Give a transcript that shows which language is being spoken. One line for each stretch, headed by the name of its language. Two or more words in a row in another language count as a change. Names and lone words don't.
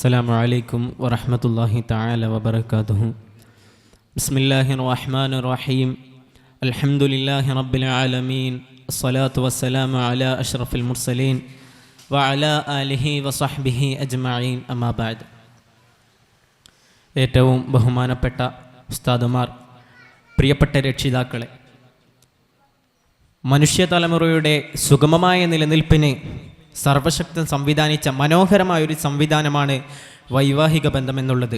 Arabic: السلام عليكم ورحمة الله تعالى وبركاته. بسم الله الرحمن الرحيم. الحمد لله رب العالمين. الصلاة والسلام على أشرف المرسلين وعلى آله وصحبه أجمعين. أما بعد.
Malayalam: ഏറ്റവും ബഹുമാനപ്പെട്ട ഉസ്താദുമാർ, പ്രിയപ്പെട്ട രക്ഷിതാക്കളെ, മനുഷ്യ തലമുറയുടെ സുഗമമായ നിലനിൽപ്പിന് സർവശക്തൻ സംവിധാനിച്ച മനോഹരമായൊരു സംവിധാനമാണ് വൈവാഹിക ബന്ധമെന്നുള്ളത്.